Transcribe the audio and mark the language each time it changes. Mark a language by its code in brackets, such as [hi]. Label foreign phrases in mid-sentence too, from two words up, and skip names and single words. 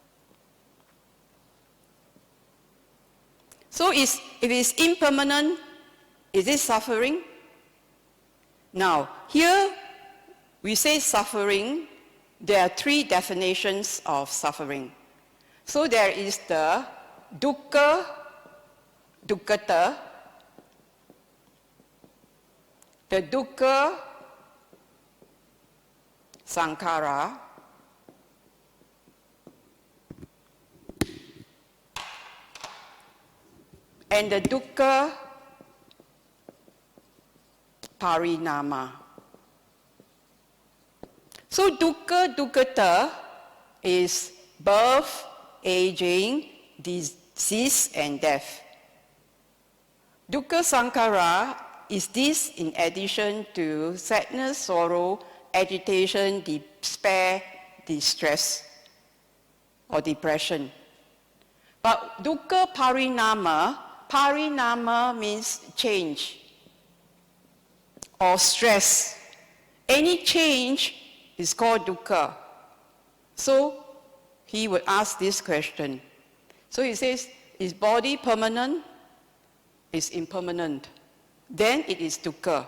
[en] So if it is impermanent, is it suffering? Now, here we say suffering, there are 3 definitions of suffering. So there is the [pi] dukkha, dukkhata, [en] the [pi] dukkha sankhara, [en] and the [pi] dukkha parinama. So dukkha, dukkhata [en] is birth, aging, disease, and death. [pi] Dukkha sankhara [en] is this in addition to sadness, sorrow, agitation, despair, distress, or depression. But [pi] dukkha parinama, parinama means [en] change or stress. Any change is called dukkha. So he would ask this question. So he says, is body permanent? Is impermanent? Then it is dukkha.